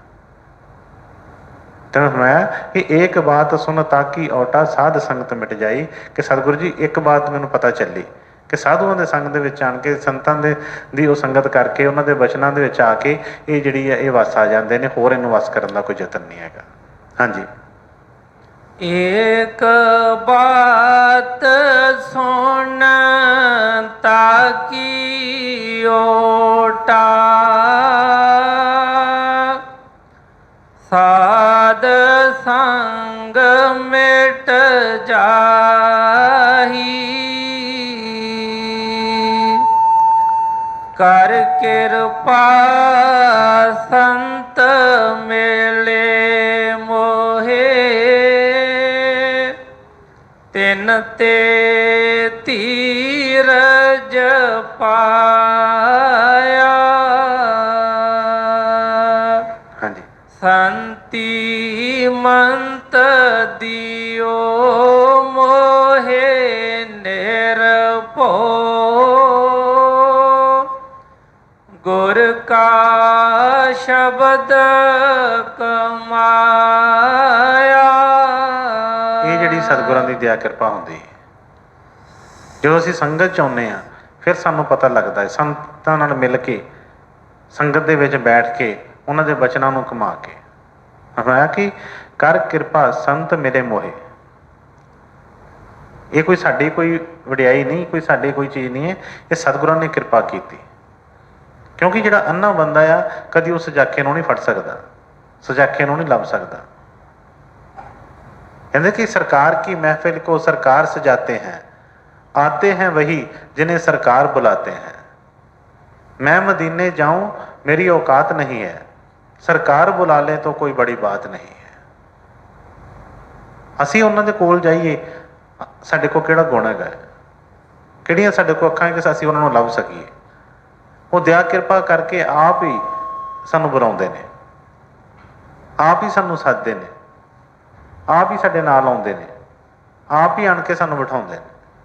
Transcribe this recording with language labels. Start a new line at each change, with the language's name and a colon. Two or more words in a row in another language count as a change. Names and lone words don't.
Punjabi: ਤੈਨੂੰ ਸੁਣਾਇਆ ਕਿ ਏਕ ਬਾਤ ਸੁਣ ਤਾਂ ਕੀ ਔਟਾ, ਸਾਧ ਸੰਗਤ ਮਿਟ ਜਾਈ। ਕਿ ਸਤਿਗੁਰੂ ਜੀ ਇੱਕ ਬਾਤ ਮੈਨੂੰ ਪਤਾ ਚੱਲੀ ਕਿ ਸਾਧੂਆਂ ਦੇ ਸੰਗ ਦੇ ਵਿੱਚ ਆਣ ਕੇ, ਸੰਤਾਂ ਦੀ ਉਹ ਸੰਗਤ ਕਰਕੇ, ਉਹਨਾਂ ਦੇ ਬਚਨਾਂ ਦੇ ਵਿੱਚ ਆ ਕੇ ਇਹ ਜਿਹੜੀ ਹੈ ਇਹ ਵਸ ਆ ਜਾਂਦੇ ਨੇ। ਹੋਰ ਇਹਨੂੰ ਵਸ ਕਰਨ ਦਾ ਕੋਈ ਯਤਨ ਨਹੀਂ ਹੈਗਾ। ਹਾਂਜੀ। ਏਕ ਬਾਤ ਸੁਨ ਤਾਕੀ ਓਟਾ, ਸਾਧ ਸੰਗ ਮਿਟ ਜਾਹੀ, ਕਰ ਕ੍ਰਿਪਾ ਸੰਤ ਮਿਲੇ ਮੋਹੇ, ਤਿਨ ਤੇ ਧੀਰਜ ਪਾਇਆ, ਹਾਂ ਜੀ। ਸੰਤਿ ਮੰਤ ਦੀਓ ਮੋਹੇ ਨਿਰਭੋ, ਗੁਰ ਕਾ ਸ਼ਬਦ ਕਮਾਇਆ। ਇਹ ਜਿਹੜੀ ਸਤਿਗੁਰਾਂ ਦੀ ਦਇਆ ਕਿਰਪਾ ਹੁੰਦੀ ਹੈ, ਜਦੋਂ ਅਸੀਂ ਸੰਗਤ 'ਚ ਆਉਂਦੇ ਹਾਂ ਫਿਰ ਸਾਨੂੰ ਪਤਾ ਲੱਗਦਾ ਹੈ, ਸੰਤਾਂ ਨਾਲ ਮਿਲ ਕੇ ਸੰਗਤ ਦੇ ਵਿੱਚ ਬੈਠ ਕੇ ਉਹਨਾਂ ਦੇ ਬਚਨਾਂ ਨੂੰ ਕਮਾ ਕੇ ਫਰਮਾਇਆ ਕਿ ਕਰ ਕਿਰਪਾ ਸੰਤ ਮੇਰੇ ਮੋਹੇ। ਇਹ ਕੋਈ ਸਾਡੀ ਕੋਈ ਵਡਿਆਈ ਨਹੀਂ, ਕੋਈ ਸਾਡੀ ਕੋਈ ਚੀਜ਼ ਨਹੀਂ ਹੈ, ਇਹ ਸਤਿਗੁਰਾਂ ਨੇ ਕਿਰਪਾ ਕੀਤੀ। ਕਿਉਂਕਿ ਜਿਹੜਾ ਅੰਨਾ ਬੰਦਾ ਆ ਕਦੀ ਉਸ ਸਜਾਖੇ ਨੂੰ ਨਹੀਂ ਫੜ ਸਕਦਾ, ਸਜਾਖੇ ਨੂੰ ਨਹੀਂ ਲੱਭ ਸਕਦਾ।
Hindi: कहते कि सरकार की महफिल को सरकार सजाते हैं, आते हैं वही जिन्हें सरकार बुलाते हैं। मैं मदीने जाऊं मेरी औकात नहीं है, सरकार बुला ले तो कोई बड़ी बात नहीं है।
Punjabi: ਅਸੀਂ ਉਹਨਾਂ ਦੇ ਕੋਲ ਜਾਈਏ, ਸਾਡੇ ਕੋਲ ਕਿਹੜਾ ਗੁਣ ਹੈਗਾ, ਕਿਹੜੀਆਂ ਸਾਡੇ ਕੋਲ ਅੱਖਾਂ ਕਿ ਅਸੀਂ ਉਹਨਾਂ ਨੂੰ ਲੱਭ ਸਕੀਏ। ਉਹ ਦਇਆ ਕਿਰਪਾ ਕਰਕੇ ਆਪ ਹੀ ਸਾਨੂੰ ਬੁਲਾਉਂਦੇ ਨੇ, ਆਪ ਹੀ ਸਾਨੂੰ ਸੱਦਦੇ ਨੇ, ਆਪ ਹੀ ਸਾਡੇ ਨਾਲ ਆਉਂਦੇ ਨੇ, ਆਪ ਹੀ ਆਣ ਕੇ ਸਾਨੂੰ ਬਿਠਾਉਂਦੇ ਨੇ।